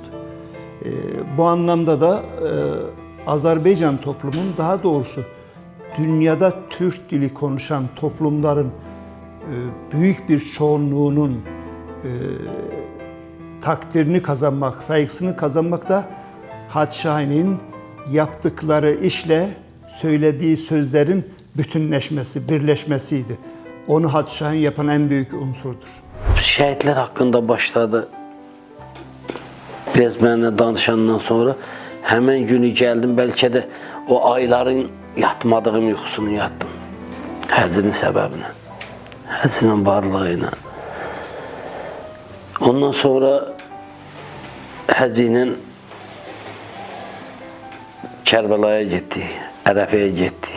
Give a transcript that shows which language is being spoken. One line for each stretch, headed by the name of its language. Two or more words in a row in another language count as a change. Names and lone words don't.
Turkish: Bu anlamda da Azerbaycan toplumunun, daha doğrusu dünyada Türk dili konuşan toplumların büyük bir çoğunluğunun takdirini kazanmak, saygısını kazanmak da Hacı Şahin'in yaptıkları işle söylediği sözlerin bütünleşmesi, birleşmesiydi. Onu Hacı Şahin yapan en büyük unsurdur.
Azerbaijani: Şəhidlər haqqında başladı. Biraz mənimlə danışandan sonra həmin günü gəldim, bəlkə də o ayların yatmadığım yuxusunu yatdım. Həcinin səbəbinə, həcinin varlığı ilə. Ondan sonra həc ilə Kərbəlaya getdik, Ərəfəyə getdik.